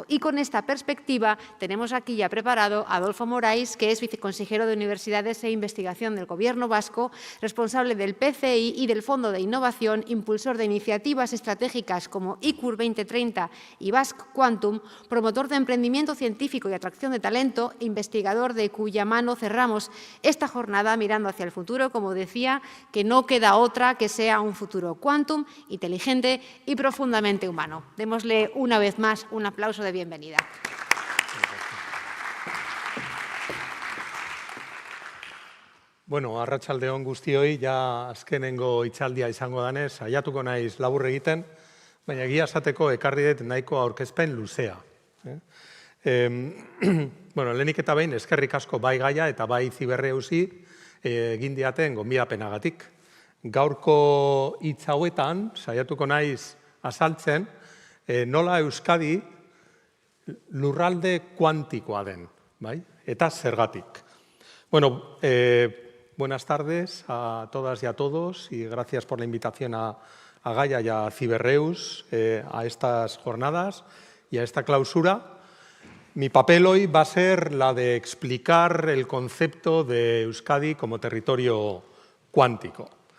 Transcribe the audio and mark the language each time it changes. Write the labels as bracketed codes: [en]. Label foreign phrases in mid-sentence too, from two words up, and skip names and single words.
[es] Y con esta perspectiva tenemos aquí ya preparado a Adolfo Morais, que es viceconsejero de Universidades e Investigación del Gobierno vasco, responsable del PC CEI y del Fondo de Innovación, impulsor de iniciativas estratégicas como ICUR 2030 y Basque Quantum, promotor de emprendimiento científico y atracción de talento, investigador de cuya mano cerramos esta jornada mirando hacia el futuro, como decía, que no queda otra que sea un futuro quantum, inteligente y profundamente humano. Démosle una vez más un aplauso de bienvenida. [eu] Bueno, arratsaldeon guztioi, ja azkenengo hitzaldia izango danez, saiatuko naiz labur egiten, baina egia esateko ekarri dut nahiko aurkezpen luzea. Bueno, lehenik eta behin eskerrik asko bai Gaia eta bai Ziberreusi egin diaten gonbidapenagatik. Gaurko hitz hauetan saiatuko naiz azaltzen nola Euskadi lurralde kuantikoa den, bai? Eta zergatik. Bueno, [es] buenas tardes a todas y a todos y gracias por la invitación a Gaia y a Ziberreus a estas jornadas y a esta clausura. Mi papel hoy va a ser la de explicar el concepto de Euskadi como territorio cuántico.